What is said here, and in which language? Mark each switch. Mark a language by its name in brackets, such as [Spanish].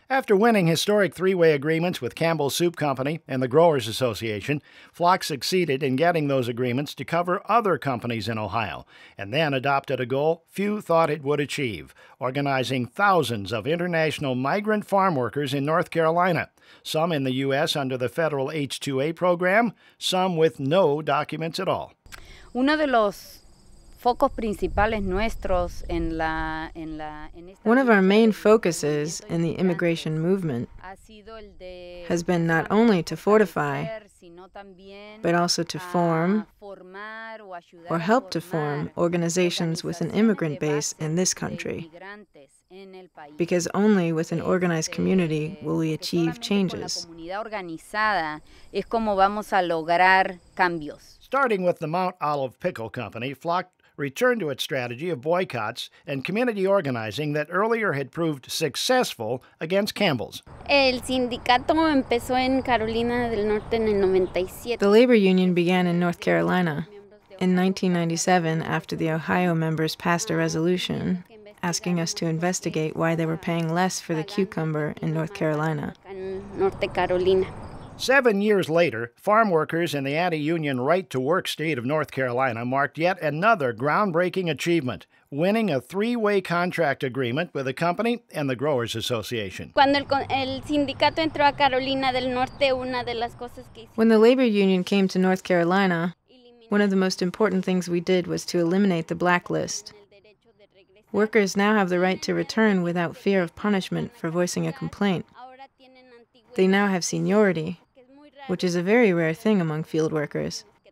[English] After winning historic three-way agreements with Campbell Soup Company and the Growers Association, Flock succeeded in getting those agreements to cover other companies in Ohio, and then adopted a goal few thought it would achieve, organizing thousands of international migrant farm workers in North Carolina, some in the U.S. under the federal H-2A program, some with no documents at all. [Spanish] Uno de los focos principales nuestros [English] One of our main focuses in the immigration movement has been not only to fortify, but also to form or help to form organizations with an immigrant base in this country, because only with an organized community will we achieve changes. Starting with the Mount Olive Pickle Company, Flock returned to its strategy of boycotts and community organizing that earlier had proved successful against Campbell's. [Spanish] El sindicato empezó en Carolina del Norte en el 97. [English] The labor union began in North Carolina in 1997 after the Ohio members passed a resolution asking us to investigate why they were paying less for the cucumber in North Carolina. [Spanish] Norte Carolina. [English] 7 years later, farm workers in the anti-union right-to-work state of North Carolina marked yet another groundbreaking achievement, winning a three-way contract agreement with the company and the Growers Association. [Spanish] Cuando el sindicato entró a Carolina del Norte, una de las cosas que [English] When the labor union came to North Carolina, one of the most important things we did was to eliminate the blacklist. Workers now have the right to return without fear of punishment for voicing a complaint. They now have seniority, which is a very rare thing among field workers.